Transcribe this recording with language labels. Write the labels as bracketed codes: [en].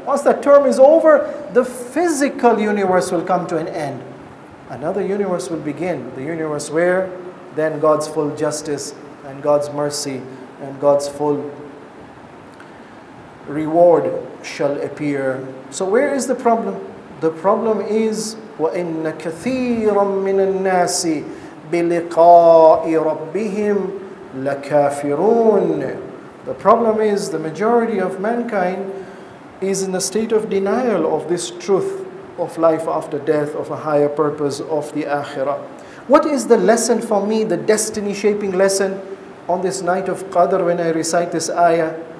[en] Once that term is over, the physical universe will come to an end. Another universe will begin. The universe where then God's full justice and God's mercy and God's full reward shall appear. So where is the problem? The problem is [ar] وَإِنَّ كَثِيرًا مِنَ النَّاسِ بِلِقَاءِ رَبِّهِمْ لَكَافِرُونَ. [en] The problem is the majority of mankind is in a state of denial of this truth of life after death, of a higher purpose of the akhirah. What is the lesson for me, the destiny-shaping lesson on this night of Qadr when I recite this ayah?